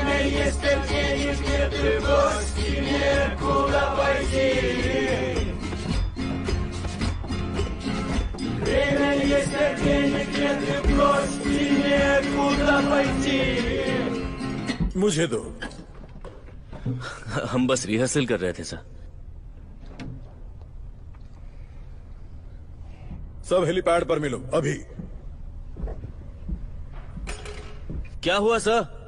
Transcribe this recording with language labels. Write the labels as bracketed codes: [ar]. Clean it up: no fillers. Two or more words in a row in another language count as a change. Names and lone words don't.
[ru] есть терпение, нет любовь, некуда пойти. Время есть терпение, нет любовь, некуда пойти. [hi] मुझे दो। हम बस रिहर्सल कर रहे थे सर। सब हेलीपैड पर मिलो अभी। क्या हुआ सर?